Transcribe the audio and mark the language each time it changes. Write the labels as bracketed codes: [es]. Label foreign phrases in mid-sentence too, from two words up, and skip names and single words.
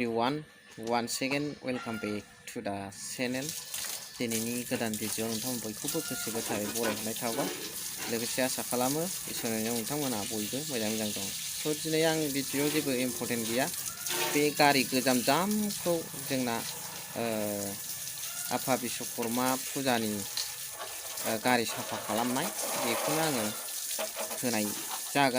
[en] everyone, once again welcome back to the channel. [brx] दिनैनि गोदान भिडिअ नोंथांमोन बयखौबो गोसो गोथारै बरायहरनाय थाबाय। लोगोसे आसा खालामो इसोरनि नोंथांमोना बयबो मोजां दं। स' दिनै आं भिडिअ जेबो इम्पर्टेन्ट गैया। बे गारि गोजाम जामखौ जोंना आफा बिश्वकर्मा फुजानि गारि साफा खालामनाय बेखौनो आङो होनाय जागोन।